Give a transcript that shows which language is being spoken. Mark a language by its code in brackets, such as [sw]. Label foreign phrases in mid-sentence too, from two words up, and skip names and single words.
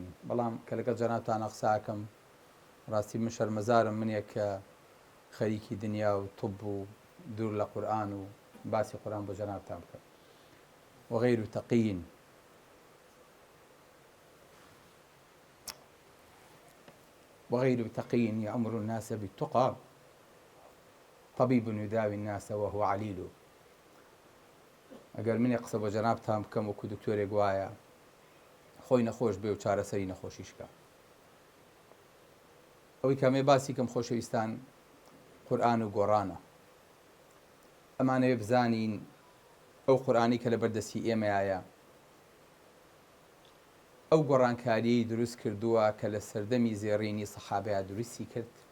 [ckb] بەڵام کە لەگەڵ جەنابتانە قساکەم ڕاستی من شەرمەزارم منێک کە خەریکی دنیا و طب و دوور لە قورئان و باسی قورئان بۆ جەنابتان بکەم. [ar] وغير تقي يأمر الناس بالتقى طبيب يداوي الناس وهو عليل. [ckb] ئەگەر منێ قسە بۆ جەنابتان بکەم وەکو دکتۆرێک وایە خۆی نەخۆش بێ و چارەسەری نەخۆشیشکە. ئەوەی کامێ باسی کەم خۆشەویستان قورئان و گۆڕانە. ئەمانەوێ بزانین ئەو قورئانی کە لە بەردەستی ئێمەیە ئەو گۆڕانکاریی دروست کردووە کە لە سەردەمی زێڕینی سەحابەیە دروستی کرد.